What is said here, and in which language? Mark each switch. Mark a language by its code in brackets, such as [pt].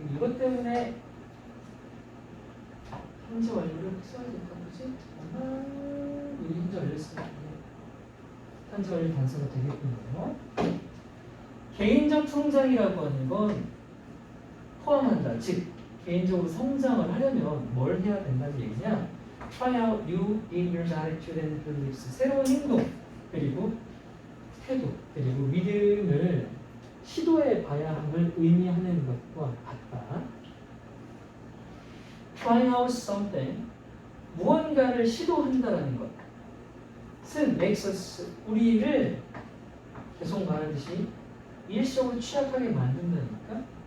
[ko] 이것 때문에 현재 완료를 써야 될까 보지? 아마 우리 현재 완료 쓰면 현재 완료 단서가 되겠군요. 개인적 성장이라고 하는 건 포함한다. 즉 개인적으로 성장을 하려면 뭘 해야 된다는 얘기냐? [en] Try out new behaviors, attitude and beliefs. [ko] 새로운 행동 그리고 태도 그리고 믿음을 시도해 봐야 함을 의미하는 것과 같다. [en] Try out something. [ko] 무언가를 시도한다라는 것은 makes us 우리를 계속 말하듯이 일시적으로 취약하게 만든다니까.